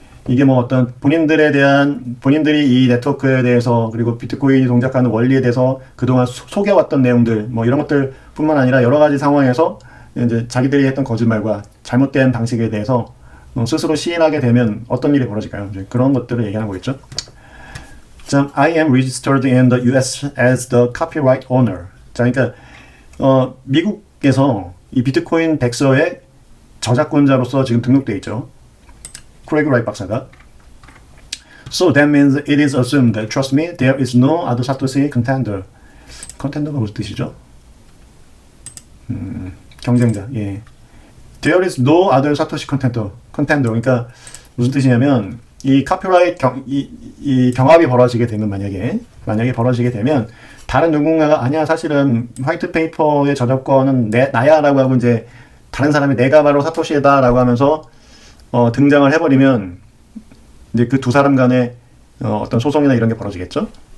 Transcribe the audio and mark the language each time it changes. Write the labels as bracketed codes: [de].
[ko] 이게 뭐 어떤 본인들이 이 네트워크에 대해서 그리고 비트코인이 동작하는 원리에 대해서 그동안 속여왔던 내용들 뭐 이런 것들 뿐만 아니라 여러 가지 상황에서 이제 자기들이 했던 거짓말과 잘못된 방식에 대해서 스스로 시인하게 되면 어떤 일이 벌어질까요? 이제 그런 것들을 얘기하는 거겠죠. [en] 자, I am registered in the US as the copyright owner. [ko] 자, 그러니까 미국에서 이 비트코인 백서의 저작권자로서 지금 등록돼 있죠. 크레이그 라이트 박사가. [en] So that means it is assumed that, trust me, there is no other Satoshi contender. [ko] 컨텐더가 무슨 뜻이죠? 경쟁자. 예. [en] There is no other Satoshi contender. [ko] 그러니까 무슨 뜻이냐면 이 카피라이트 이 경합이 벌어지게 되면 만약에 벌어지게 되면 다른 누군가가 아니야 사실은 화이트 페이퍼의 저작권은 나야라고 하고 이제 다른 사람이 내가 바로 사토시다라고 하면서 등장을 해버리면 이제 그 두 사람 간에 어떤 소송이나 이런 게 벌어지겠죠.